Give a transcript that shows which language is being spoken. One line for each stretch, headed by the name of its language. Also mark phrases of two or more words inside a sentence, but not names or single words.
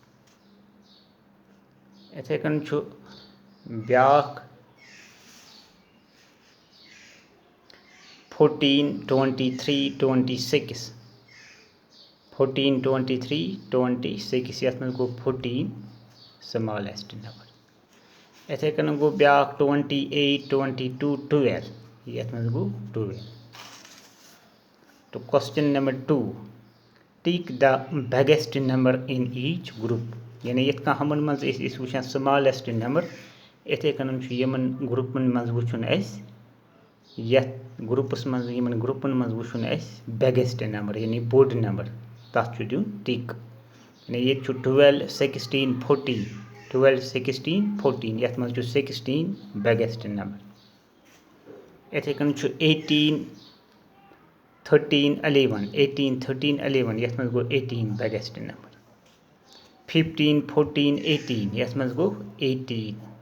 Kashmiri: इथे कन ब्या 14 23 26 14 23 26 यथ मज गो 14
English: smallest number.
Kashmiri: इथे कन गो ब्या 28 22 12 यथ मज गो 12। तो
English: question number 2 tick the biggest number in each group
Kashmiri: यानी ये हमन मज वुचान
English: smallest number
Kashmiri: इथे कन यमन ग्रुपन मज वुचुन यथ ग्रुपस मज यमन ग्रुपन मज वुचुन
English: biggest number
Kashmiri: यानी बोड नंबर तथ दिन टिक यानी ये 12 16 14 12 16 14 यथ मज 16
English: biggest number.
Kashmiri: इथे कन 18 13 11 18 13 11 यथ मज गो 18
English: biggest number.
Kashmiri: 15 14 18 यथ मज गो 18।